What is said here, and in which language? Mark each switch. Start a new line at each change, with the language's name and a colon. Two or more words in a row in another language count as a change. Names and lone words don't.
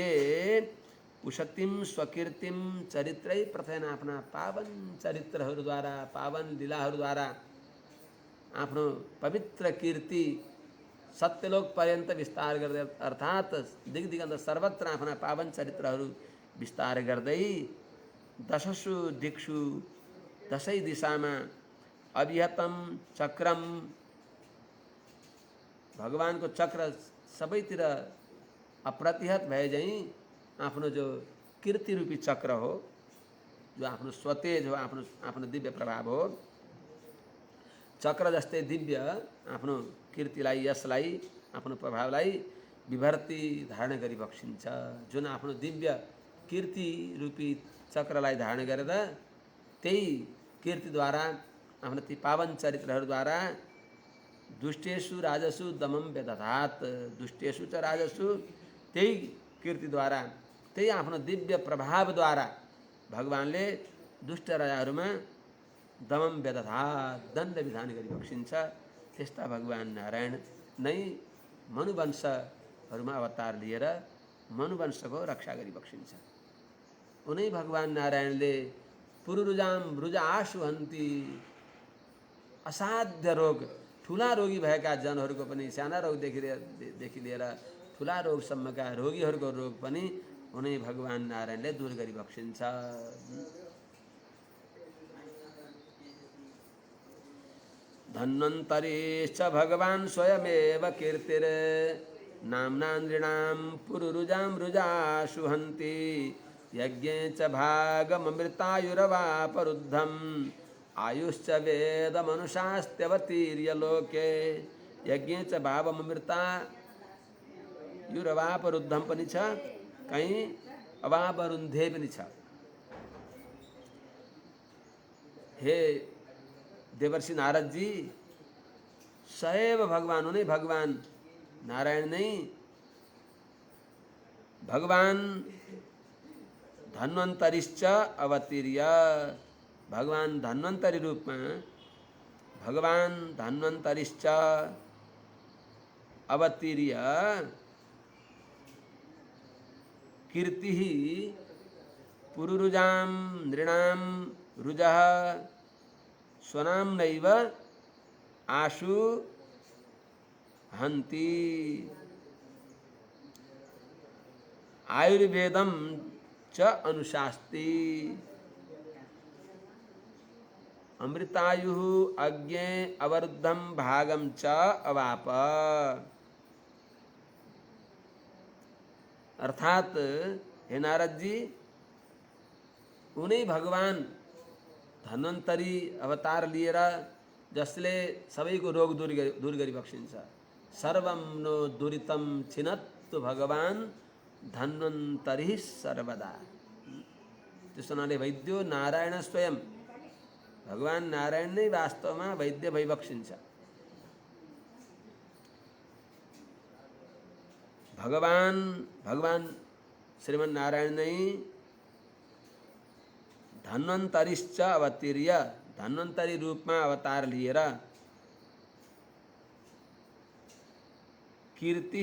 Sanskrit: उशतिम स्वकीर्तिम चरित्रै प्रथयन
Nepali: आफ्ना पावन चरित्रहरूद्वारा पावन लीलाहरूद्वारा आफ्नो पवित्र कीर्ति सत्यलोक पर्यन्त विस्तार गर्दै अर्थात् दिगदिगन्त सर्वत्र आफ्ना पावन चरित्रहरू विस्तार गर्दै
Sanskrit: दशसु दिक्षु
Nepali: दशै दिशामा
Sanskrit: अभिहतम चक्रम
Nepali: भगवानको चक्र सबैतिर अप्रतिहत भए झैँ आफ्नो जो कीर्ति रूपी चक्र हो, जो आफ्नो स्वतेज हो, आफ्नो दिव्य प्रभाव हो, चक्र जस्तै दिव्य आफ्नो कीर्तिलाई यसलाई आफ्नो प्रभावलाई विभर्ति धारण गरिबक्सिन्छ। जुन आफ्नो दिव्य कीर्ति रूपी चक्रलाई धारण गरेर त्यही कीर्तिद्वारा आफ्नो ती पावन चरित्रहरूद्वारा
Sanskrit: दुष्टेषु राजसु दमं व्यदधात्। दुष्टेषु च राजसु
Nepali: त्यही कीर्तिद्वारा त्यही आफ्नो दिव्य प्रभावद्वारा भगवानले दुष्ट राजाहरूमा
Sanskrit: दमं व्यदधात्
Nepali: दण्ड विधान गरिबक्सिन्छ। त्यस्ता भगवान नारायण नै मनुवंशहरूमा अवतार लिएर मनुवंशको रक्षा गरिबक्सिन्छ। उनै भगवान नारायणले
Sanskrit: पुरुरुजाम रुजा आशु हन्ती
Nepali: असाध्य रोग ठुला रोगी भएका जनहरूको पनि साना रोगदेखि लिएर ठुला रोगसम्मका रोगीहरूको रोग पनि उनी भगवान नारायणले दूर गरी बक्सिन्छ।
Sanskrit: धन्वन्तरिश्च भगवान् स्वयमेव कीर्तिर नाम्ना नृणां पुरुरुजां रुजाशु हन्ति यज्ञे च भागममृतायुरवापरुद्धम् आयुश्च वेदमनुशास्त्यवतीर्य लोके। यज्ञे च भावममृतायुरवापरुद्धम
Nepali: पनि छ, कहीँ अवापरुन्धे पनि छ।
Hindi: हे देवर्षि नारद जी,
Sanskrit: सैव भगवान
Hindi: उन्हीं भगवान नारायण नहीं,
Sanskrit: भगवान धन्वंतरिश्च अवतीर्य,
Hindi: भगवान धन्वंतरी रूप में
Sanskrit: भगवान धन्वंतरिश्च अवतीर्य कीर्ति पुरुरुजाम नृणाम रुजः स्वनाम नैव आशु हन्ति आयुर्वेदम च अनुशास्ति अमृतायु अज्ञे अवरुद्धम भागम च अवाप।
Nepali: अर्थात हे नारद जी, उन्हीं भगवान धन्वन्तरी अवतार लिएर जसले सबैको रोग दूर गरी बक्सिन्छ।
Sanskrit: सर्वं नो दुरितं छिनत्तु भगवान धन्वन्तरी सर्वदा।
Nepali: त्यस हुनाले
Sanskrit: वैद्यो नारायण स्वयं,
Nepali: भगवान नारायण नै वास्तवमा वैद्य भइबक्सिन्छ। भगवान श्रीमन नारायण नै
Sanskrit: धन्वन्तरिश्च अवतीर्य,
Nepali: धन्वन्तरी रूपमा अवतार लिएर कीर्ति